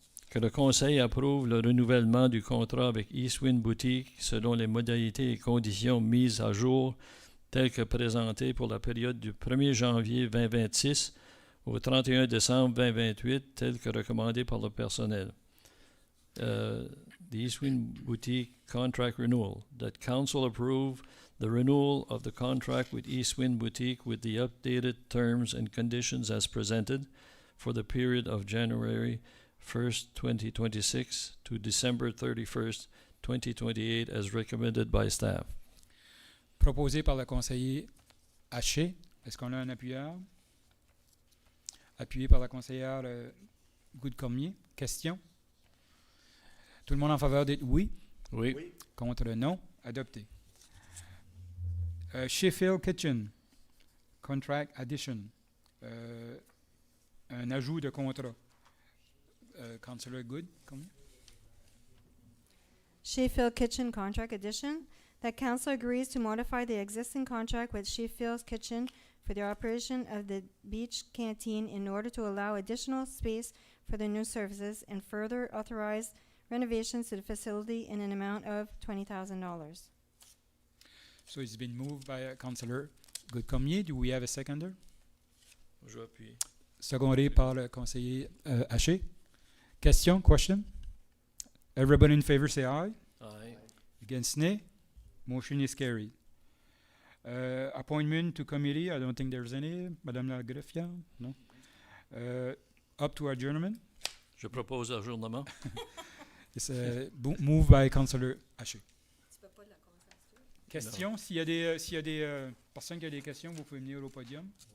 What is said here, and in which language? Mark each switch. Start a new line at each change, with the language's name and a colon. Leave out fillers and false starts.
French: Que le conseil approuve le renouvellement du contrat avec Eastwind Boutique selon les modalités et conditions mises à jour telles que présentées pour la période du 1er janvier 2026 au 31 décembre 2028, telles que recommandées par le personnel.
English: The Eastwind Boutique contract renewal. That council approve the renewal of the contract with Eastwind Boutique with the updated terms and conditions as presented for the period of January 1st, 2026 to December 31st, 2028 as recommended by staff.
French: Proposé par le conseiller Haché. Est-ce qu'on a un appuyeur? Appuyé par la conseillère Goodcomier. Question? Tout le monde en faveur d'être oui? Oui. Contre non? Adopté. Sheffield Kitchen.
English: Contract addition.
French: Un ajout de contrat. Councillor Good? Comment?
English: Sheffield Kitchen Contract Addition, that council agrees to modify the existing contract with Sheffield's Kitchen for the operation of the beach canteen in order to allow additional space for the new services and further authorize renovations to the facility in an amount of $20,000. So it's been moved by Councillor Goodcomier. Do we have a seconder?
French: Je vais appuyer. Secondé par le conseiller Haché.
English: Question? Everybody in favor say aye. Aye. Against nay. Motion is carried. Appointment to committee. I don't think there's any.
French: Madame la greffière?
English: No. Up to adjournment.
French: Je propose ajournement.
English: It's moved by Councillor Haché. Question?
French: S'il y a des personnes qui ont des questions, vous pouvez venir au podium.